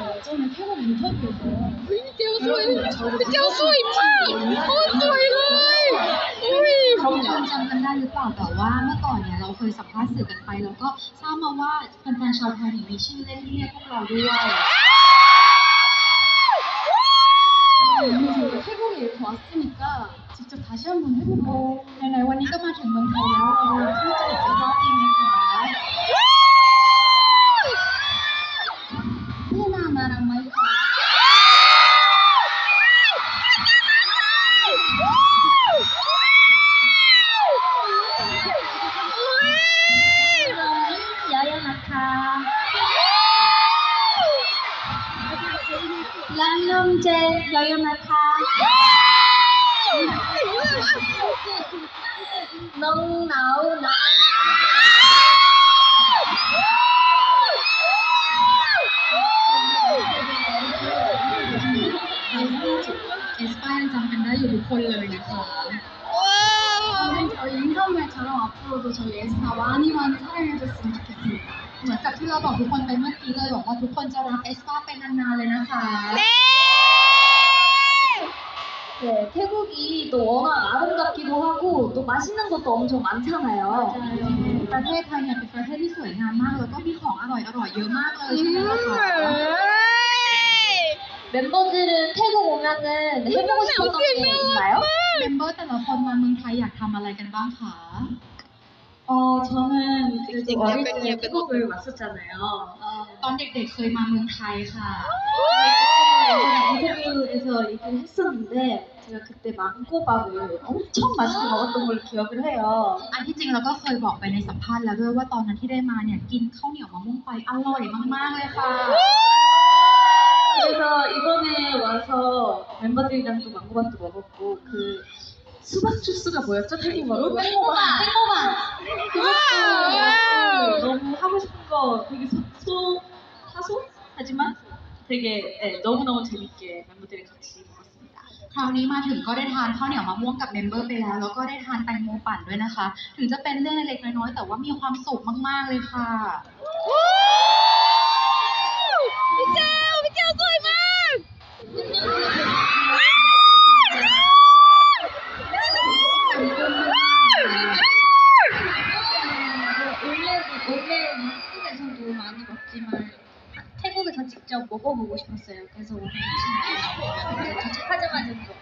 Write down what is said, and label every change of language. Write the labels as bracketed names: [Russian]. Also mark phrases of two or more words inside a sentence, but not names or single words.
[Korean] 저는 태국 인터뷰에서 [Thai] พี่เจียวสวยพี่เจียวสวยมากโคตรสวยเลยอุ้ย ทุกคนจำกันได้หรือเปล่าแต่ว่าเมื่อก่อนเนี่ยเราเคยสัมภาษณ์สื่อกันไปแล้วก็ทราบมาว่าแฟนๆชาวไทยมีชื่อเล่นที่เรียกพวกเราด้วย [Korean] 태국에 이렇게 왔으니까 직접 다시 한번 해볼까요? [Thai] ไหนๆวันนี้ก็มาถึงเมืองไทยแล้วเราลองที่จะอีกสักรอบดีไหมคะ พี่นามารังไหมคะ야야นะคะ 랑놈제 여연아카 넌나오나 [Korean] aespa [Thai] ยังจำกันได้อยู่ทุกคนเลยนะคะ [Korean] 저희 인터뷰처럼 앞으로도 저희 aespa 많이 사랑해줬으면 좋겠습니다. [Thai] เหมือนกับที่เราบอกทุกคนไปเมื่อกี้เลยบอกว่าทุกคนจะรัก aespa ไปนานๆเลยนะคะ [Korean] 네, 태국이 또 워낙 아름답기도 하고 또 맛있는 것도 엄청 많잖아요. [Thai] ประเทศไทยเนี่ยเป็นประเทศที่สวยงามมากแล้วก็มีของอร่อยๆเยอะมากเลยใช่ไหมล่ะคะ [Korean] 멤버들은 태국 오면은 해보고 싶었던 게 있나요? [Thai] เมมเบอร์แต่ละคนมาเมืองไทยอยากทำอะไรกันบ้างคะ [Korean] 저는 그래도 어릴 때 태국을 왔었잖아요. [Thai] ตอนเด็กๆเคยมาเมืองไทยค่ะ [Korean] 인터뷰에서 얘기를 했었는데 제가 그때 망고밥을 엄청 맛있게 먹었던 걸 기억을 해요. [Thai] อันที่จริงเราก็เคยบอกไปในสัมภาษณ์แล้วด้วยว่าตอนนั้นที่ได้มาเนี่ยกินข้าวเหนียวมะม่วงไปอร่อยมากๆเลยค่ะ [Korean] 그래서 이번에 와서 멤버들이랑 또 망고밥도 먹었고 그 수박 주스가 뭐였죠? 태국어로? 땡고바! 그것도 너무 하고 싶은 거 되게 하지만 되게 너무너무 재밌게 멤버들이랑 같이 먹었습니다. [Thai] คราวนี้มาถึงก็ได้ทานข้าวเหนียวมะม่วงกับเมมเบอร์ไปแล้วแล้วก็ได้ทานแตงโมปั่นด้วยนะคะ ถึงจะเป็นเรื่องเล็กๆน้อยๆแต่ว่ามีความสุขมากๆเลยค่ะ พี่เจียวสวยมาก [Korean] 원래 한국에서도 많이 먹지만 태국에서 직접 먹어보고 싶었어요. 그래서 오늘 도착하자마자 먹었어요.